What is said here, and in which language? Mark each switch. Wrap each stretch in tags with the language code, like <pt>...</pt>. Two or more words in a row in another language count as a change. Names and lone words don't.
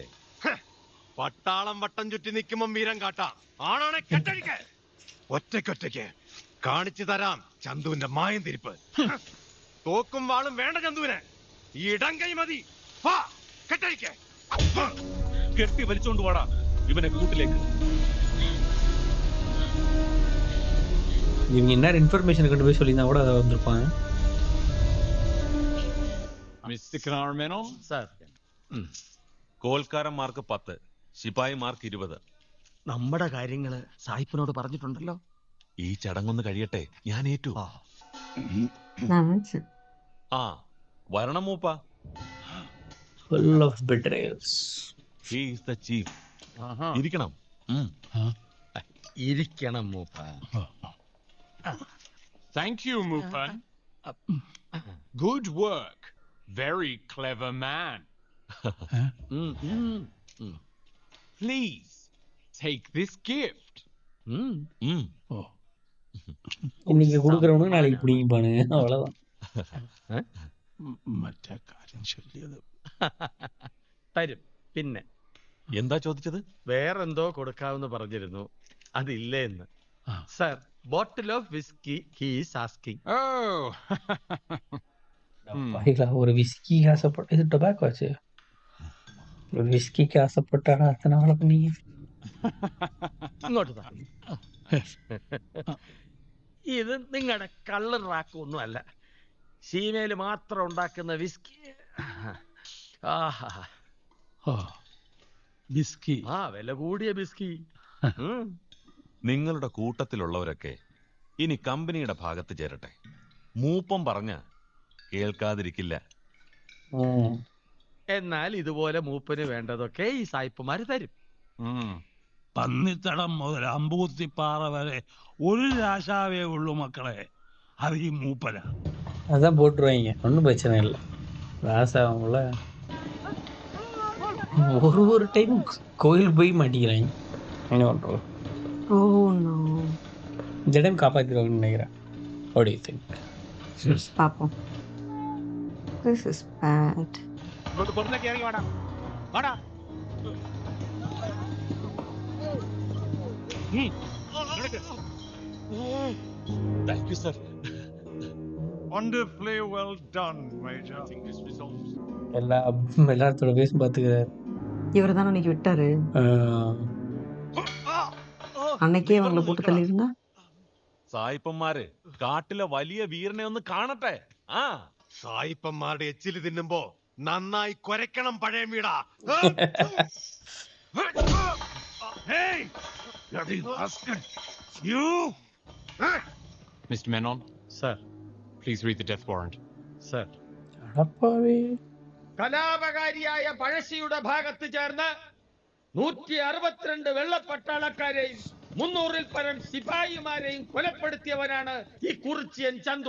<ml>പട്ടാളം വട്ടം ചുറ്റി നിൽക്കുമ്പം വീരം കാട്ടാം. ആണാണെ കെട്ടഴിക്ക. ഒറ്റയ്ക്കൊറ്റയ്ക്ക് കാണിച്ചു തരാം ചന്തുവിന്റെ മായം തിരിപ്പ്. തോക്കും വാളും വേണ്ട ചന്തുവിന്, ഇടം കൈ മതി. കെട്ടഴിക്ക. കെട്ടി വലിച്ചോണ്ട് പോടാ ഇവനെ കൂട്ടിലേക്ക്.</ml> <ta>இவங்க என்ன இன்ஃபர்மேஷன் கொண்டு போய் சொல்லியிருந்தா கூட அதை வந்திருப்பாங்க.</ta> <en>Mr. Carmelo? Sir.</en> <ml>കോൽക്കാരന്മാർക്ക് 10, ശിപായിമാർക്ക് 20. നമ്മുടെ കാര്യങ്ങള് സായിപ്പിനോട് പറഞ്ഞിട്ടുണ്ടല്ലോ. ഈ ചടങ്ങൊന്ന് കഴിയട്ടെ, ഞാൻ ഏറ്റു.</ml> <en>Nice.</en> <ml>ആ വരണം മൂപ്പ.</ml> <en>Full of betrayals. He is the chief.</en> <ml>ഇരിക്കണം. ഇരിക്കണം മൂപ്പ.</ml> <en>Thank you, Mupan. Good work. Very clever man. Please, take this gift.</en> <ta>இன்னைக்கு கொடுக்குறவனுக்கு நாளைக்கு பிடிங்கிப்பானுங்க, அவ்வளவுதான்.</ta> <ml>മറ്റേ കാര്യം ചൊല്ലിയത് തരും. പിന്നെ എന്താ ചോദിച്ചത്? വേറെന്തോ കൊടുക്കാമെന്ന് പറഞ്ഞിരുന്നു, അതില്ലേ എന്ന്.</ml> <en>Sir, bottle of whisky he's asking. Oh.</en> <ta>பாய்களா, ஒரு விஸ்கிக்கு ஆசைப்பட்ட இது டொபாக்கோ ஆச்சு. ஒரு விஸ்கிக்கு ஆசைப்பட்டாடா அத்தனை நாள பண்ணீங்க.</ta> <ml>ഇങ്ങോട്ട് താ. ഇത് നിങ്ങളുടെ കള്ള് റാക്കൊന്നും അല്ല, ശീമയില് മാത്രം ഉണ്ടാക്കുന്ന വിസ്കി. ബിസ്കി. വില കൂടിയ ബിസ്കി. നിങ്ങളുടെ കൂട്ടത്തിലുള്ളവരൊക്കെ ഇനി കമ്പനിയുടെ ഭാഗത്ത് ചേരട്ടെ. മൂപ്പം പറഞ്ഞ കേൾക്കാതിരിക്കില്ല. എന്നാൽ ഇതുപോലെ മൂപ്പന് വേണ്ടതൊക്കെ ഈ സായിപ്പുമാര് തരും. പന്നിത്തടം മുതൽ അമ്പൂത്തിപ്പാറ വരെ ഒരു രാശാവേ ഉള്ളൂ മക്കളെ, അത് ഈ മൂപ്പന.</ml> <ta>அதான் போட்டுருவாங்க, ஒன்றும் பிரச்சனை இல்லை. ராசாவங்கள ஒரு டைம் கோயில் போய் மாட்டிக்கிறாங்க, என்ன பண்ணுறோம்.</ta> <en>Oh no.</en> <ta>இந்த டைம் காப்பாற்றிடுவாங்கன்னு நினைக்கிறேன்.</ta> <en>What do you think?</en> <ta>பாப்போம்.</ta> <en>This is bad.</en> <ml>ഇറങ്ങി വാടാ വാടാ.</ml> <en>thank you sir. Wonderfully well done, Major. I think this resolves.</en> <ta>எல்லாத்தோட பேசும் பார்த்துக்கிறாரு. இவர் தானே அன்னைக்கு விட்டாரு, அன்னைக்கே அவங்களை போட்டு தள்ளியிருந்தா.</ta> <ml>സായിപ്പന്മാര് കാട്ടിലെ വലിയ വീരനെ ഒന്ന് കാണട്ടെ. ആ സായിപ്പന്മാരുടെ എച്ചില് തിന്നുമ്പോ നന്നായി കൊരക്കണം പഴയ വീടാ.</ml> <en>Hey! Bloody bastard! You! Mr. Menon,</en> <ml>സർ.</ml> <en>please read the death warrant.</en> <ml>സർ.</ml> <ta>அடப்பாவே.</ta> <ml>കലാപകാരിയായ പഴശ്ശിയുടെ ഭാഗത്ത് ചേർന്ന് 162 വെള്ളപ്പട്ടാളക്കാരെയും 300-ൽ പരം സിപായിമാരെയും കൊലപ്പെടുത്തിയവനാണ് ഈ കുറിച്യൻ ചന്തു.</ml>